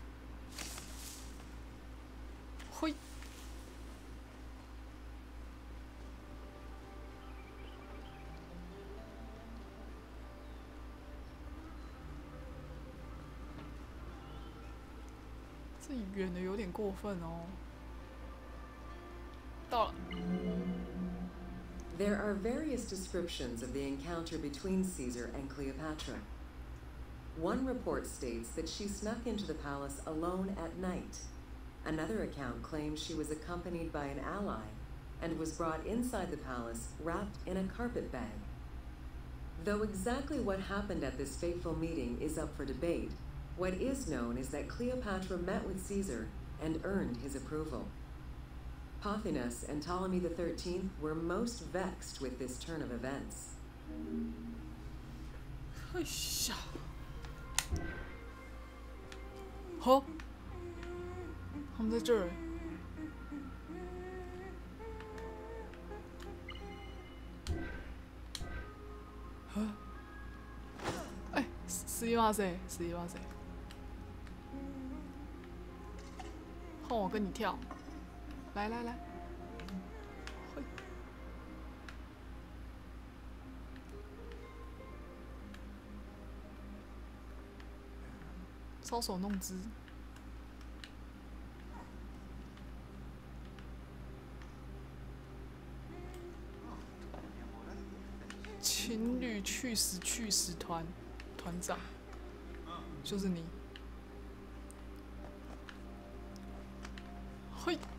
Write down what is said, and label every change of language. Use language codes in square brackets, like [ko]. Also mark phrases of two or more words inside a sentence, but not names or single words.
[zh] 嘿。这远的有点过分哦。到了。 [en] There are various descriptions of the encounter between Caesar and Cleopatra. One report states that she snuck into the palace alone at night. Another account claims she was accompanied by an ally and was brought inside the palace wrapped in a carpet bag. Though exactly what happened at this fateful meeting is up for debate, what is known is that Cleopatra met with Caesar and earned his approval. Pothinus and Ptolemy XIII were most vexed with this turn of events. [zh] 哎呀，好，他们在这儿。哎， [ja] すいません，すいません。 [zh] 换我跟你跳。来来来，嘿，搔首弄姿，情侣去死团长，就是你，嘿。